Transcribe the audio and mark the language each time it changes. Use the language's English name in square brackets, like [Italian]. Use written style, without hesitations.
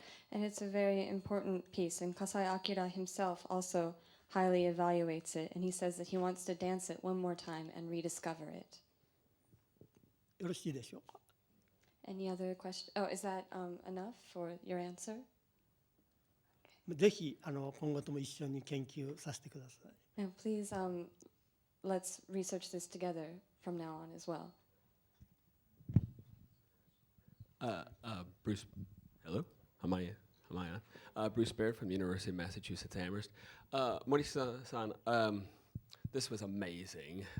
[English] And it's a very important piece, and Kasai Akira himself also highly evaluates it, and he says that he wants to dance it one more time and rediscover it. [Japanese] よろしいでしょうか。 [English] Any other question? Oh, is that enough for your answer? [Japanese] ぜひ今後とも一緒に研究させてください。 [English] And please, let's research this together from now on as well. Bruce, hello? Am I on? Bruce Baird from the University of Massachusetts Amherst. Morishita-san, this was amazing.